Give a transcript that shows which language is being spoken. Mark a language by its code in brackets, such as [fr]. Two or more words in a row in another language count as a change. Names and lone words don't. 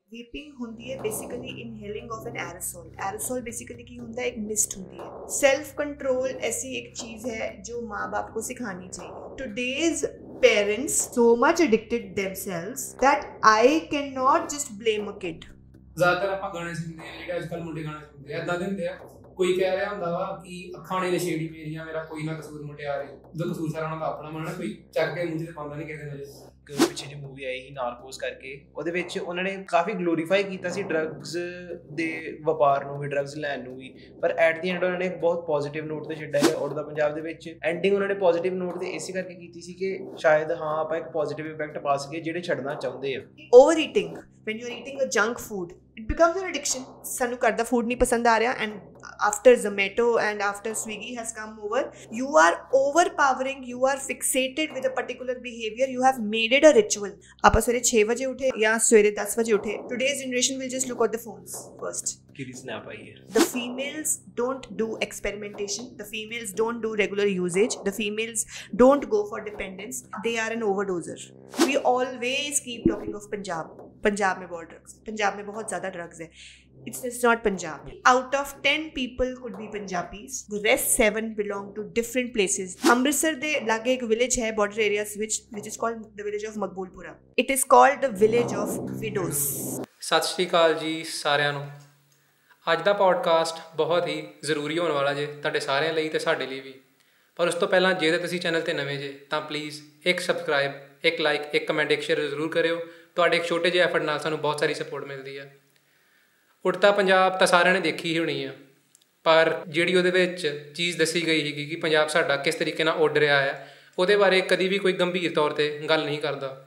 [en] Vaping [pa] ਹੁੰਦੀ ਹੈ [en] basically inhaling of an aerosol. Aerosol basically [pa] ਕੀ ਹੁੰਦਾ ਹੈ, [en] एक mist [pa] ਹੁੰਦੀ ਹੈ. [en] Self control [hi] ऐसी एक चीज है जो माँ बाप को सिखानी चाहिए. [en] Today's parents so much addicted themselves that I cannot just blame a kid. [pa] ਜ਼ਿਆਦਾਤਰ ਆਪਾਂ ਗਾਣੇ ਸੁਣਦੇ ਆ ਜਿਹੜੇ ਅੱਜ ਕੱਲ੍ਹ ਮੁੰਡੇ ਗਾਣੇ ਸੁਣਦੇ ਆ, ਏਦਾਂ ਦੇ ਹੁੰਦੇ ਆ, ਕੋਈ ਕਹਿ ਰਿਹਾ ਹੁੰਦਾ ਵਾ ਕਿ ਅੱਖਾਂ ਨੇ ਨਸ਼ੇੜੀ ਮੇਰੀਆਂ, ਮੇਰਾ ਕੋਈ ਨਾ ਕਸੂਰ ਮੁਟਿਆਰੇ, ਜਦੋਂ ਕਸੂਰ ਸਾਰਾ ਉਹਨਾਂ ਦਾ ਆਪਣਾ ਮੰਨਣਾ, ਕੋਈ ਚੱਕ ਕੇ ਮੂੰਹ 'ਚ ਪਾਉਂਦਾ ਨਹੀਂ ਕਿਸੇ ਨਜ਼ਰ। ਪਿੱਛੇ ਜਿਹੀ ਮੂਵੀ ਆਈ ਸੀ ਨਾਰਕੋਸ ਕਰਕੇ, ਉਹਦੇ ਵਿੱਚ ਉਹਨਾਂ ਨੇ ਕਾਫੀ ਗਲੋਰੀਫਾਈ ਕੀਤਾ ਸੀ ਡਰੱਗਸ ਦੇ ਵਪਾਰ ਨੂੰ ਵੀ, ਡਰੱਗਸ ਲੈਣ ਨੂੰ ਵੀ, ਪਰ [en] at the end [pa] ਉਹਨਾਂ ਨੇ ਇੱਕ ਬਹੁਤ [en] positive note [pa] 'ਤੇ ਛੱਡਿਆ ਹੈ ਉੜਦਾ ਪੰਜਾਬ ਦੇ ਵਿੱਚ। ਐਂਡਿੰਗ ਉਹਨਾਂ ਨੇ [en] positive note [pa] 'ਤੇ ਇਸੇ ਕਰਕੇ ਕੀਤੀ ਸੀ ਕਿ ਸ਼ਾਇਦ ਹਾਂ ਆਪਾਂ ਇੱਕ [en] positive impact [pa] ਪਾ ਸਕੀਏ ਜਿਹੜੇ ਛੱਡਣਾ ਚਾਹੁੰਦੇ ਆ। [en] over eating, when you're eating a junk food, it becomes an addiction. [pa] ਸਾਨੂੰ ਘਰ ਦਾ ਫੂਡ ਨਹੀਂ ਪਸੰਦ ਆ ਰਿਹਾ, [en] and after Zomato and after Swiggy has come over, you are overpowering, you are fixated with a particular behavior, you have made it a ritual. [pa] ਆਪਾਂ ਸਵੇਰੇ 6 ਵਜੇ ਉਠੇ ਜਾਂ ਸਵੇਰੇ 10 ਵਜੇ ਉਠੇ, [en] today's generation will just look at the phones first. [pa] ਕਿਹੜੀ ਸਨੈਪ ਆਈ ਹੈ? [en] The females don't do experimentation, the females don't do regular usage, the females don't go for dependence, they are an overdoser. We always keep talking of Punjab [hi] में बहुत ड्रग्स, पंजाब में बहुत ज़्यादा ड्रग्स है. [en] It's not Punjab. Out of 10 people could be Punjabis. The rest 7 belong to different places. Amritsar [pa] ਦੇ ਲਾਗੇ ਇੱਕ [en] village hai border areas which is called the village of Maqbulpura. It is called the village of widows. [pa] ਸਤਿ ਸ਼੍ਰੀ ਅਕਾਲ ਜੀ ਸਾਰਿਆਂ ਨੂੰ। ਅੱਜ ਦਾ ਪੋਡਕਾਸਟ ਬਹੁਤ ਹੀ ਜ਼ਰੂਰੀ ਹੋਣ ਵਾਲਾ ਜੇ ਤੁਹਾਡੇ ਸਾਰਿਆਂ ਲਈ ਤੇ ਸਾਡੇ ਲਈ ਵੀ। ਪਰ ਉਸ ਤੋਂ ਪਹਿਲਾਂ ਜੇ ਤੁਸੀਂ ਚੈਨਲ 'ਤੇ ਨਵੇਂ ਜੇ ਤਾਂ ਪਲੀਜ਼ ਇੱਕ ਸਬਸਕ੍ਰਾਈਬ, ਇੱਕ ਲਾਈਕ, ਇੱਕ ਕਮੈਂਟ, ਇੱਕ ਸ਼ੇਅਰ ਜ਼ਰੂਰ ਕਰਿਓ। ਤੁਹਾਡੇ ਇੱਕ ਛੋਟੇ ਜਿਹੇ ਐਫਰਟ ਨਾਲ ਸਾਨੂੰ ਬਹੁਤ ਸਾਰੀ ਸਪੋਰਟ ਮਿਲਦੀ ਹੈ। ਉੜਤਾ ਪੰਜਾਬ ਤਾਂ ਸਾਰਿਆਂ ਨੇ ਦੇਖੀ ਹੀ ਹੋਣੀ ਆ, ਪਰ ਜਿਹੜੀ ਉਹਦੇ ਵਿੱਚ ਚੀਜ਼ ਦੱਸੀ ਗਈ ਸੀਗੀ ਕਿ ਪੰਜਾਬ ਸਾਡਾ ਕਿਸ ਤਰੀਕੇ ਨਾਲ ਉੱਡ ਰਿਹਾ ਹੈ, ਉਹਦੇ ਬਾਰੇ ਕਦੀ ਵੀ ਕੋਈ ਗੰਭੀਰ ਤੌਰ 'ਤੇ ਗੱਲ ਨਹੀਂ ਕਰਦਾ।